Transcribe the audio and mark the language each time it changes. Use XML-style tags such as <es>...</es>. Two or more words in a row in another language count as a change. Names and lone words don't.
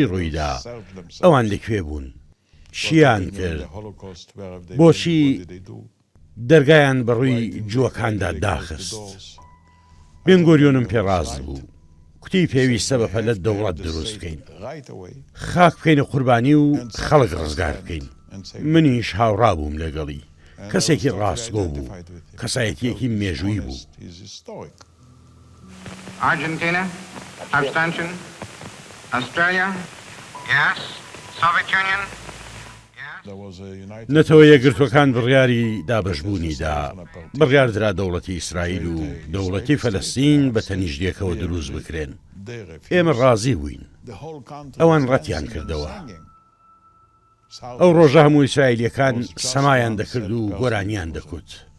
<ckb>ڕوویدا ئەوان لەکوێ بوون چیان کرد بۆچی دەرگایان بەڕووی جووەکاندا داخست بێنگۆریۆنم پێڕاست بوو کوتی پێویستە بەپەلەت دەوڵەت دروست بکەین خاک بکەینە قوربانی و خەڵک ڕزگار بکەین منیش هاوڕا بووم لەگەڵی کەسێکی ڕاستگۆ بوو کەسایەتیەکی مێژووی بوو</ckb> <en>Argentina, abstention. Australia, yes. Soviet Union, yes.</en> <ckb>نەتەوە یەکگرتوەکان بڕیاری دابەشبوونیدا بڕیاردرا دەوڵەتی ئیسرائیل و دەوڵەتی فەلەستین بە تەنیژدێکەوە دروست بکرێن ئێمە ڕازی بووین ئەوان ڕەتیان کردەوە ئەو ڕۆژە هەموو ئیسرائیلیەکان سەمایان دەکرد و گۆرانیان دەکوت</ckb>